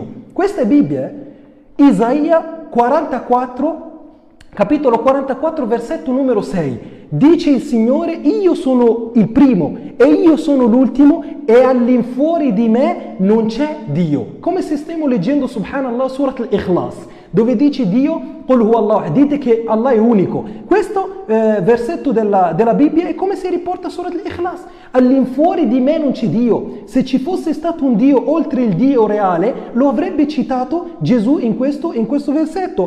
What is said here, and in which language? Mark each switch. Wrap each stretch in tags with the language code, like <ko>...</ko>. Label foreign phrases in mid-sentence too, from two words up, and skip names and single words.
<it>Questa è Bibbia, Isaia 44, capitolo 44, versetto numero 6. Dice il Signore, io sono il primo e io sono l'ultimo e all'infuori di me non c'è Dio. Come se stiamo leggendo,</it> <ar>سبحان الله، سورة الإخلاص,</ar> <it>dove dice Dio,</it> <ar>قل هو الله,</ar> <it>dite che Allah è unico. Questo versetto della Bibbia è come si riporta surat al-Ikhlas. All'infuori di me non c'è Dio. Se ci fosse stato un Dio oltre il Dio reale, lo avrebbe citato Gesù in questo versetto.</it>